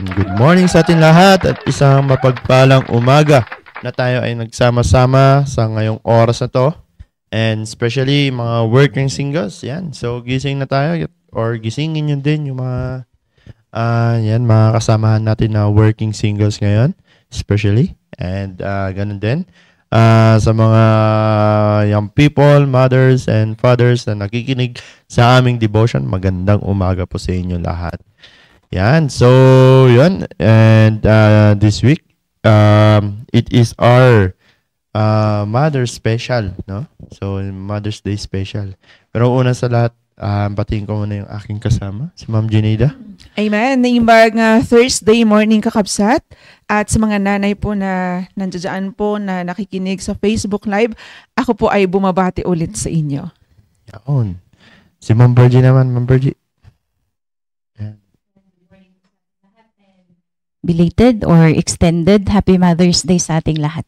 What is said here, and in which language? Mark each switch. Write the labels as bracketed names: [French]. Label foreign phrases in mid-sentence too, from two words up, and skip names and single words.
[English] Good morning [Filipino] sa atin lahat at isang mapagpalang umaga na tayo ay nagsama-sama sa ngayong oras na to. [English] And especially mga working singles, yan. [Filipino] So gising na tayo or gisingin nyo din yung mga yan, mga kasamahan natin na [English] working singles [Filipino] ngayon, especially. And ganun din. Sa mga [English] young people, mothers and fathers [Filipino] na nakikinig sa aming devotion, magandang umaga po sa inyo lahat. Yan. So, yun. [English] And this week, it is our Mother's Special, no? So, Mother's Day Special. [Filipino] Pero una sa lahat, batiin ko muna yung aking kasama, si Ma'am Jeneida. Amen. [Iloko] Naimbag nga [English] Thursday morning [Iloko] kakabsat. [Filipino] At sa mga nanay po na nandiyan po na nakikinig sa Facebook Live, ako po ay bumabati ulit sa inyo. Yaon. Si Ma'am Virgie naman, Ma'am Virgie. [English] Belated or extended Happy Mother's Day [Filipino] sa ating lahat.